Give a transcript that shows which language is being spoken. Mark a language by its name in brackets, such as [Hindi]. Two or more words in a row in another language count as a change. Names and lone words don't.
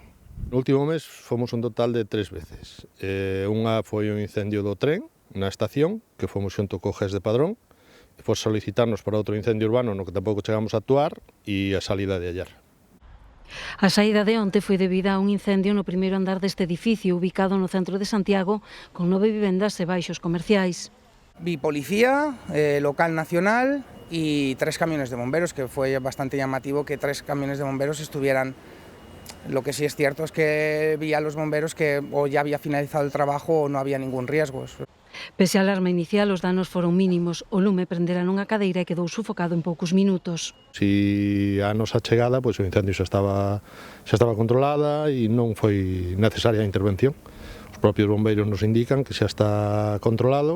[Galician] No último mes fomos un total de 3 veces. Unha foi un incendio do tren na estación, que fomos xunto co GES de Padrón, e foi solicitarnos para outro incendio urbano no que tampouco chegamos a actuar, e a [Spanish] salida de ayer. [Galician] A saída de onte foi debida a un incendio no primeiro andar deste edificio ubicado no centro de Santiago con 9 vivendas e baixos comerciais. [Spanish] Vi policía, local nacional y 3 camiones de bomberos, que fue bastante llamativo que 3 camiones de bomberos estuvieran. Lo que sí es cierto es que vi a los bomberos que o ya había finalizado el trabajo o no había ningún riesgo. [Galician] Pese á alarma inicial, os danos foron mínimos. O lume prendera nunha cadeira e quedou sufocado en poucos minutos. Si a nosa chegada, o incendio xa estaba controlada e non foi necesaria a intervención. Os propios bombeiros nos indican que xa está controlado.